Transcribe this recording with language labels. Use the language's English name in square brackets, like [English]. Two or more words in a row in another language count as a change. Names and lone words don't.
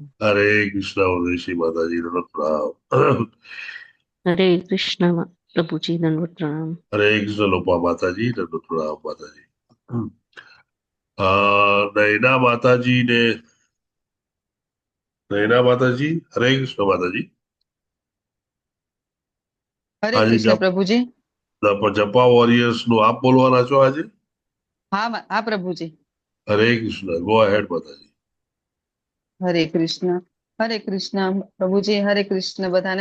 [Hindi] हरे कृष्ण उदेशी माता जी धन्यवाद प्रणाम. हरे कृष्ण प्रभु जी दंडवत प्रणाम. हरे कृष्ण लोपा माता जी धन्यवाद प्रणाम माता जी. नैना माता जी ने नैना माता जी हरे कृष्ण माता जी. [Gujarati] હરે આજે કૃષ્ણ પ્રભુજી. જપા વોરિયર્સ નું આપ બોલવાના છો આજે. હા પ્રભુજી. હરે કૃષ્ણ [English] go ahead [Gujarati] માતાજી. હરે કૃષ્ણ પ્રભુજી. હરે કૃષ્ણ બધાને.